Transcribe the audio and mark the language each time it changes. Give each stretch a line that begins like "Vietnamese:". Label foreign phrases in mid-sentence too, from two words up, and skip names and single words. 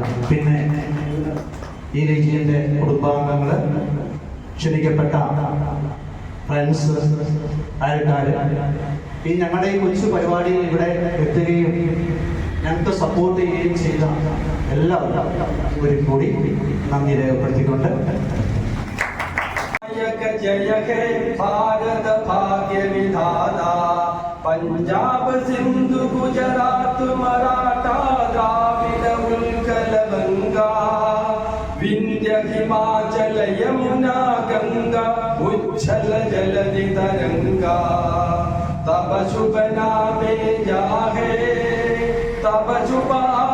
Malayalam: പിന്നെ ഈ ലീജിയന്റെ കുടുംബാംഗങ്ങൾ, ക്ഷണിക്കപ്പെട്ട ഫ്രണ്ട്സ്, അയൽക്കാർ, ഈ ഞങ്ങളുടെ ഈ കൊച്ചു പരിപാടിയിൽ ഇവിടെ എത്തുകയും ഞങ്ങൾക്ക് സപ്പോർട്ട് ചെയ്യുകയും ചെയ്ത എല്ലാവർക്കും ഒരു കൂടി നന്ദി രേഖപ്പെടുത്തിക്കൊണ്ട്
Bangla: জয় হে ভারত ভাগ্য বিধাতা, পাঞ্জাব সিন্ধু গুজরাট মারাঠা দ্রাবিড় উৎকল গঙ্গা, বিন্ধ্য হিমাচল যমুনা গঙ্গা, উচ্ছল জলধি তরঙ্গা, তব শুভ নামে জাহে, তব শুভ